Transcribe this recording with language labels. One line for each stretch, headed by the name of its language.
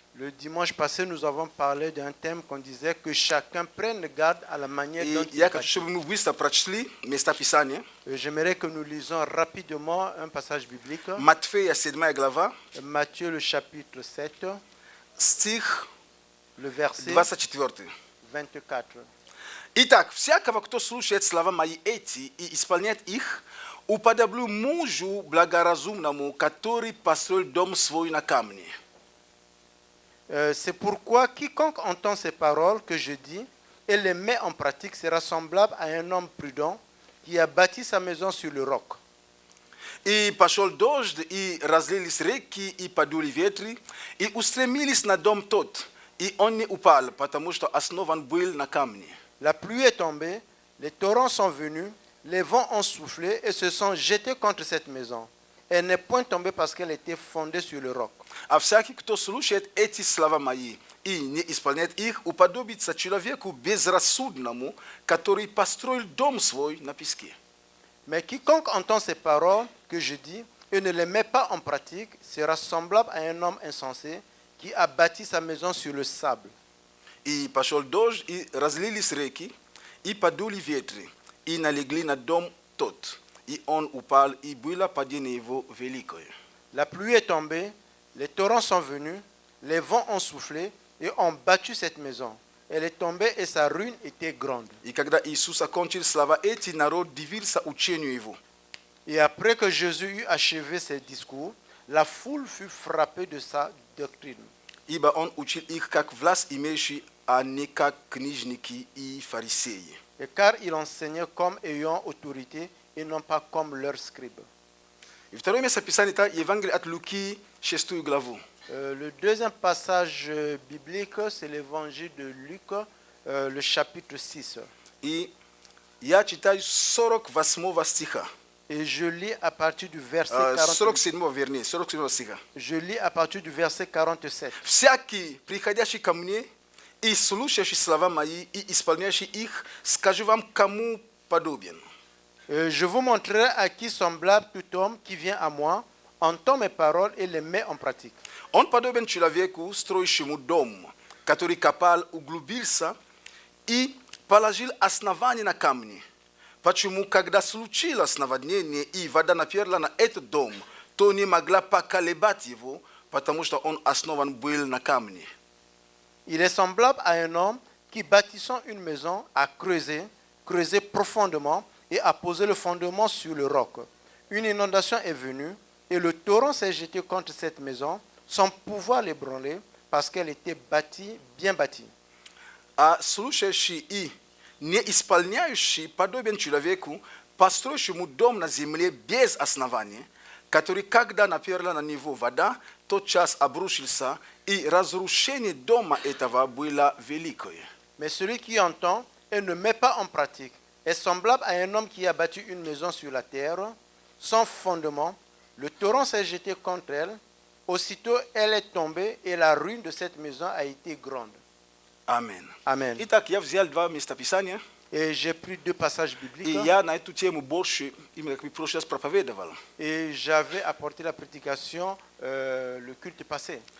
French: Le dimanche passé, nous avons parlé d'un thème qu'on disait que chacun prenne garde à la manière dont
Russian: И
French: il
Russian: я хочу,
French: bâtit.
Russian: чтобы мы быстро прочли места Писания.
French: J'aimerais que nous lisons rapidement un passage biblique.
Russian: Матфея, 7 глава,
French: Matthieu, le chapitre 7,
Russian: стих
French: le verset
Russian: 24.
French: 24.
Russian: Итак, всякого, кто слушает слова мои эти и исполняет их, уподоблю мужу благоразумному, который построил дом свой на камне.
French: C'est pourquoi quiconque entend ces paroles que je dis et les met en pratique sera semblable à un homme prudent qui a bâti sa maison sur le roc.
Russian: И пошел дождь, и разлились реки, и подули ветры, и устремились на дом тот, и он не упал, потому что основан был на камне.
French: La pluie est tombée, les torrents sont venus, les vents ont soufflé et se sont jetés contre cette maison. Elle n'est point tombée parce qu'elle était fondée sur le roc.
Russian: А всякий, кто слушает эти слова мои и не исполняет их, уподобится человеку безрассудному, который построил дом свой на песке.
French: Mais quiconque entend ces paroles que je dis et ne les met pas en pratique sera semblable à un homme insensé qui a bâti sa maison sur le sable.
Russian: И пошел дождь, и разлились реки, и подули ветры, и налегли на дом тот, и он упал, и было падение его великое.
French: La pluie est tombée, les torrents sont venus, les vents ont soufflé et ont battu cette maison. elle est tombée et sa ruine était grande.
Russian: I когда Иисус окончил слова эти, народ дивился учению Его.
French: Et après que Jésus eut achevé ses discours, la foule fut frappée de sa doctrine.
Russian: Ибо Он учил их как власть имеющий, а не как книжники и фарисеи.
French: Et car il enseignait comme ayant autorité et non pas comme leurs scribes.
Russian: И второе место Писания – это Евангелие от Луки, 6 главу.
French: Le deuxième passage biblique, c'est l'évangile de Luc, le chapitre 6.
Russian: И я читаю 48 стиха.
French: Et je lis à partir du verset 47.
Russian: 47 вернее, 47 стиха.
French: Je lis à partir du verset 47.
Russian: «Всякий, приходящий ко мне и слушающий слова мои и исполняющий их, скажу вам, кому подобен.
French: Je vous montrerai à qui semblable tout homme qui vient à moi, entend mes paroles et les met en pratique.
Russian: Он подобен человеку, строящему дом, который копал, углубился и положил основание на камни. Почему, когда случилось наводнение и вода наперла на этот дом, то не могла поколебать его, потому что он основан был на камне.
French: Il est semblable à un homme qui, bâtissant une maison, a creusé profondément et a posé le fondement sur le roc. Une inondation est venue et le torrent s'est jeté contre cette maison sans pouvoir l'ébranler parce qu'elle était bâtie, bien bâtie.
Russian: А слушающий и не исполняющий подобен человеку, построившему дом на земле без основания, который, когда наперла на него вода, тотчас обрушился, и разрушение дома этого было великое.
French: Mais celui qui entend et ne met pas en pratique est semblable à un homme qui a bâti une maison sur la terre, sans fondement. Le torrent s'est jeté contre elle. Aussitôt, elle est tombée et la ruine de cette maison a été grande. Amen. Amen.
Russian: Итак, я взял два места Писания,
French: Et j'ai pris deux passages
Russian: и
French: bibliques
Russian: я на эту тему больше, именно как в прошлый раз проповедовал.
French: et j'avais apporté la prédication le culte passé.